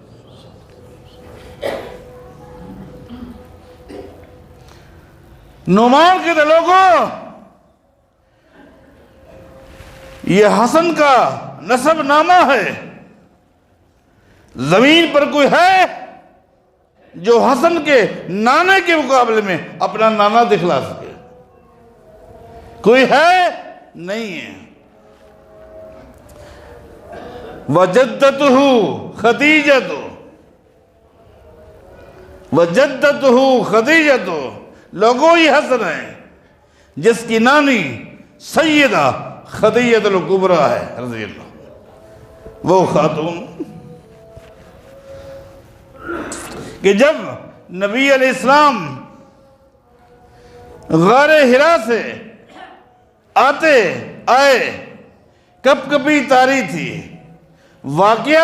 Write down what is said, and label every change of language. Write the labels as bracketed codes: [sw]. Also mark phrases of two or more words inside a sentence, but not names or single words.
[ur] نعمان کے لوگوں، یہ حسن کا نسب نامہ ہے۔ زمین پر کوئی ہے جو حسن کے نانے کے مقابلے میں اپنا نانا دکھلا سکے؟ کوئی ہے؟ نہیں ہے۔ [ar] وَجَدَّتُهُ خَدِیجَةُ، وجدتہ خدیجہ، [ur] لوگوں یہ حسن ہے جس کی نانی سیدہ خدیجہ الکبریٰ ہے [ar] رضی اللہ، [ur] وہ خاتون کہ جب نبی علیہ السلام غار حرا سے آئے کب کبھی تاری تھی، واقعہ